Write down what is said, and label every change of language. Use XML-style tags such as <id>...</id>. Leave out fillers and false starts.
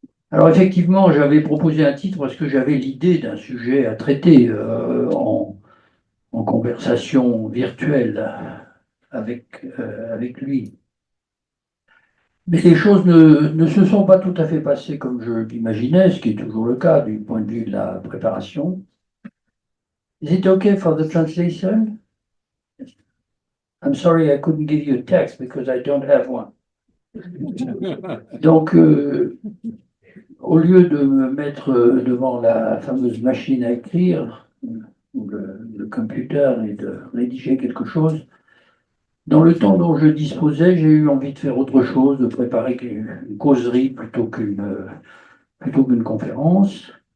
<fr>Alors effectivement, j'avais proposé un titre parce que j'avais l'idée d'un sujet à traiter en conversation virtuelle avec lui. Mais les choses ne se sont pas tout à fait passées comme je l'imaginais, ce qui est toujours le cas du point de vue de la préparation.</fr> <en>Is it okay for the translation? I'm sorry I couldn't give you a text because I don't have one.</en> <fr>Donc, au lieu de me mettre devant la fameuse machine à écrire, ou le computer, et de rédiger quelque chose, dans le temps dont je disposais, j'ai eu envie de faire autre chose, de préparer une causerie plutôt qu'une conférence.</fr>